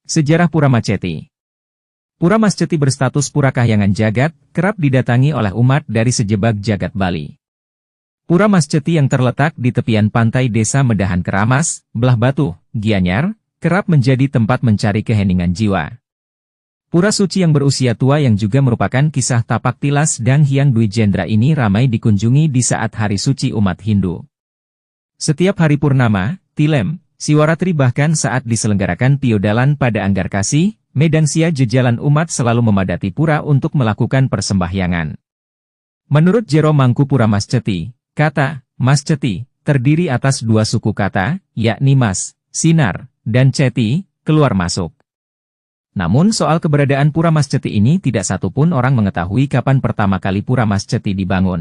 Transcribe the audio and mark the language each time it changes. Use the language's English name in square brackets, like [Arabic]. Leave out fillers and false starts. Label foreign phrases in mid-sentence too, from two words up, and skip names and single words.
[Indonesian] Sejarah Pura Masceti. Pura Masceti berstatus Pura Kahyangan Jagat, kerap didatangi oleh umat dari [Balinese] sejebak jagat [Indonesian] Bali. Pura Masceti yang terletak di tepian pantai Desa Medahan Keramas, Belah Batu, Gianyar, kerap menjadi tempat mencari keheningan jiwa. Pura suci yang berusia tua yang juga merupakan kisah tapak tilas Dang Hyang Dwi Jendra ini ramai dikunjungi di saat hari suci umat Hindu. Setiap hari purnama, tilem, Siwaratri bahkan saat diselenggarakan piodalan pada Anggarkasi, Medangsia jejalan umat selalu memadati pura untuk melakukan persembahyangan. Menurut Jero Mangku Pura Masceti, kata Masceti terdiri atas dua suku kata, yakni Mas, Sinar, dan Ceti, keluar masuk. Namun soal keberadaan Pura Masceti ini tidak satupun orang mengetahui kapan pertama kali Pura Masceti dibangun.